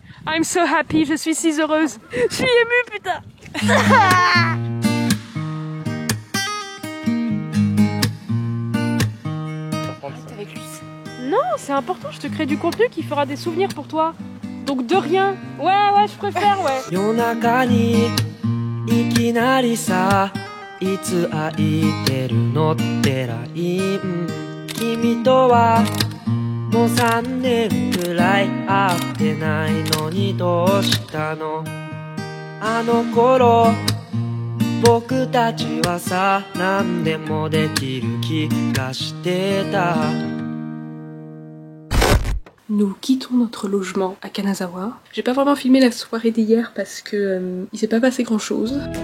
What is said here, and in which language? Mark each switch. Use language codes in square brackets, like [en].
[en] I'm so happy, [fr] je suis si heureuse. Je suis émue, putain! Non, c'est important, je te crée du contenu qui fera des souvenirs pour toi. Donc de rien. Ouais, je préfère, ouais. [ja] 夜中にいきなりさいつ空いてるのってライン君とはもう3年くらい会ってないのにどうしたのあの頃僕たちはさ何でもできる気がしてた [fr] Nous quittons notre logement à Kanazawa. J'ai pas vraiment filmé la soirée d'hier parce que il s'est pas passé grand chose.